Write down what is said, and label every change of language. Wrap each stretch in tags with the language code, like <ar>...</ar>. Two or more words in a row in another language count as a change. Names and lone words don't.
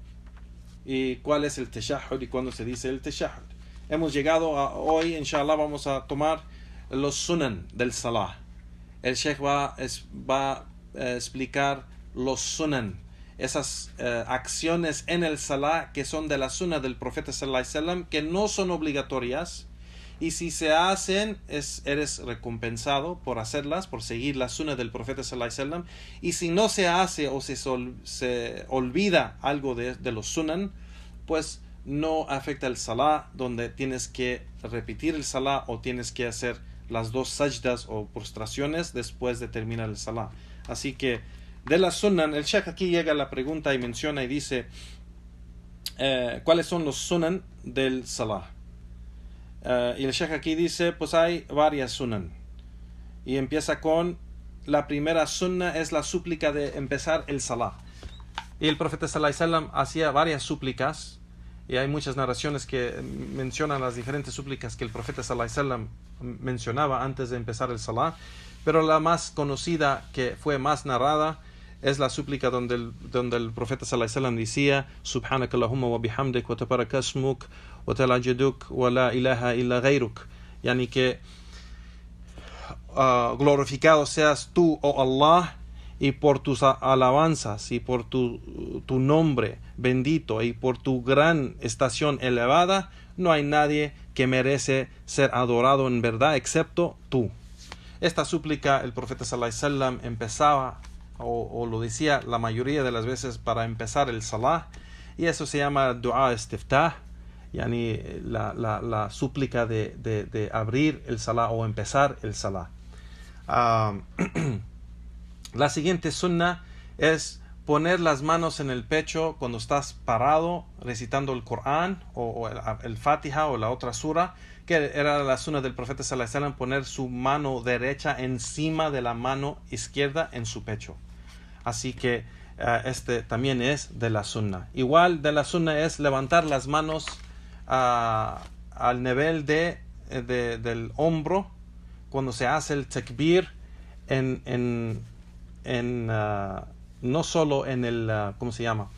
<es>Y cuál es el tashahhud y cuándo se dice el tashahhud. Hemos llegado a hoy, inshallah, vamos a tomar los sunan del salah. El Sheikh va a explicar los sunan, esas acciones en el salah que son de la sunna del profeta</es> <ar>صلى الله عليه وسلم,</ar> <es>que no son obligatorias, y si se hacen eres recompensado por hacerlas, por seguir la sunna del profeta</es> <ar>صلى الله عليه وسلم.</ar> <es>Y si no se hace o se olvida algo de los sunan, pues no afecta el salah, donde tienes que repetir el salah o tienes que hacer las 2 sajdas o prostraciones después de terminar el salah. Así que de la sunan, el Sheikh aquí llega a la pregunta y menciona y dice ¿cuáles son los sunan del salah? Y el Sheikh aquí dice, pues hay varias sunan, y empieza con la primera sunna, es la súplica de empezar el salah. Y el profeta</es> <ar>صلى الله عليه وسلم</ar> <es>hacía varias súplicas, y hay muchas narraciones que mencionan las diferentes súplicas que el profeta</es> <ar>صلى الله عليه وسلم</ar> <es>mencionaba antes de empezar el salah, pero la más conocida, que fue más narrada, es la súplica donde el profeta</es> <ar>صلى الله عليه وسلم</ar> <es>decía:</es> <ar>سبحانك اللهم وبحمدك وتبارك اسمك وتعالى جدك ولا إله إلا غيرك.</ar> <es>Yani que glorificado seas tú, oh Allah, y por tus alabanzas y por tu nombre bendito y por tu gran estación elevada, no hay nadie que merece ser adorado en verdad excepto tú. Esta súplica el profeta</es> <ar>صلى الله عليه وسلم</ar> <es>empezaba o lo decía la mayoría de las veces para empezar el salah, y eso se llama</es> <ar>دعاء الاستفتاح,</ar> <es>yani la súplica de abrir el salah o empezar el salah. La siguiente sunna es poner las manos en el pecho cuando estás parado recitando el Corán o el Fatiha o la otra sura, que era la sunna del profeta</es> <ar>صلى الله عليه وسلم,</ar> <es>poner su mano derecha encima de la mano izquierda en su pecho. Así que este también es de la sunna. Igual de la sunna es levantar las manos al nivel del hombro cuando se hace el takbir no solo en el ¿cómo se llama?</es>